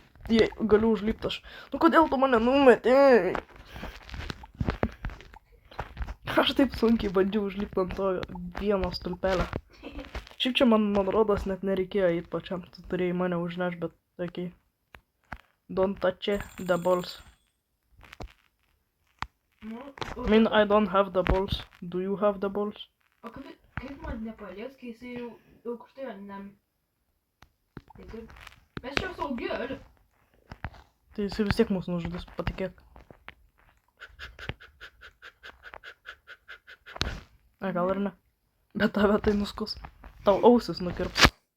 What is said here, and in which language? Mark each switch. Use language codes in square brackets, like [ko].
[lt] Jei, galiu užlipti aš. Nu, kodėl tu mane numetei? Aš taip sunkiai bandžiau užlipti ant to vieno stulpelio. Šiaip čia man rodos net nereikėjo eiti pačiam. Tu turėjai mane užnešti, bet okei. [en] Don't touch the balls. I mean, I don't have the balls. Do you have the balls? [lt] O kaip man nepalies, kai jisai jau aukštai nem... Mes čia saugi, ali? Tai jisai vis tiek mūsų nužudys, patikėk. A, gal ir ne. Bet tave tai nuskus. Tau ausis nukirps.